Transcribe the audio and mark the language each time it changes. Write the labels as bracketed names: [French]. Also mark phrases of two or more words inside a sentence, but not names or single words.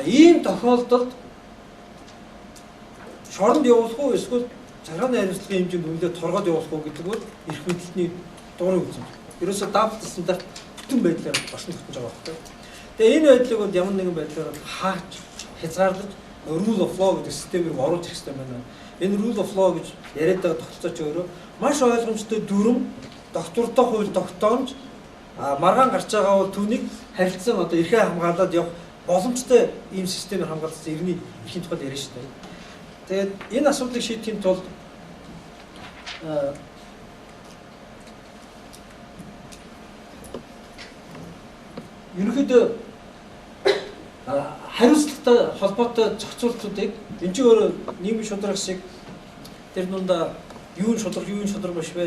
[Mongolian] Ийм тохиолдолд шоронд явуулах уу эсвэл захиргааны хариуцлагын хэмжээнд үнэлээд торгоод явуулах уу гэдэг бол эрх мэдэлтний дуурай үзэн. Ерөөсөө [English] double standard [Mongolian] бүтэн байдлаар оршин тогтнож байгаа байхгүй. Тэгээ энэ байдлыг бол ямар нэгэн байдлаар хааж хязгаарлаж [English] rule of law [Mongolian] гэдэг системийг оруулах хэрэгтэй байна. Энэ [English] rule of law [Mongolian] гэж яриад байгаа тогтолцооч өөрөө маш ойлгомжтой дүрм доктортой хууль тогтоомж маргаан гарч байгаа бол түүнийг харилцан одоо эрхээ хамгаалаад явах боломжтой ийм системээр хамгаалсан иргэний эрхийн тухайд ярина шүү дээ. Тэгээд энэ асуудлыг шийдэхийн тулд ерөнхийдөө хариуцлагатай холбоотой зохицуултуудыг энэ ч өөрөө нийгмийн шударга шиг тэр дундаа юу нь шударга биш вэ?